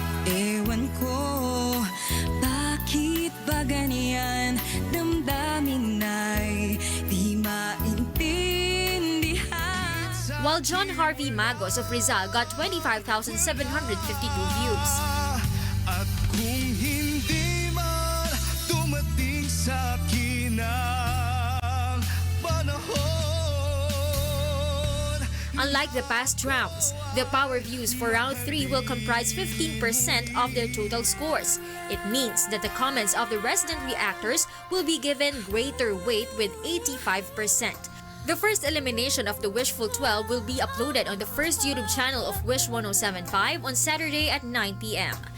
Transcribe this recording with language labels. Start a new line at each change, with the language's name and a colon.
Filipino: Ewan ko, bakit ba ganyan? Damdamin ay di maintindihan.
English: While John Harvey Magos of Rizal got 25,752 views.
Filipino: At kung hindi man dumating sa akin ang panahon.
English: Unlike the past rounds, the power views for round 3 will comprise 15% of their total scores. It means that the comments of the resident reactors will be given greater weight with 85%. The first elimination of the Wishful 12 will be uploaded on the first YouTube channel of Wish 107.5 on Saturday at 9 p.m.